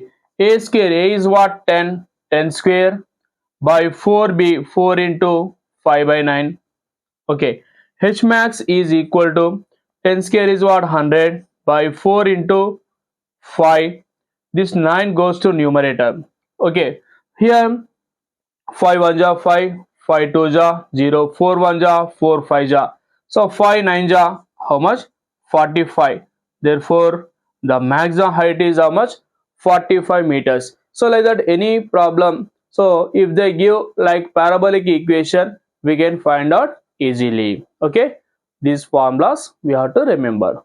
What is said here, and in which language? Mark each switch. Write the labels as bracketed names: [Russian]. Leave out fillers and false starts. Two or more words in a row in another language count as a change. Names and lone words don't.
[English] A square, a is what? 10. 10 square by 4b, 4 into 5 by 9. Okay, h max is equal to 10 square is what? 100 by 4 into 5. This 9 goes to numerator. Okay, here 5 1 ja 5, 5 2 ja 0, 4 1 ja 4, 5 ja. So 5 9 ja how much? 45. Therefore the maximum height is how much? 45 meters. So like that, any problem, so if they give like parabolic equation, we can find out easily. Okay, these formulas we have to remember.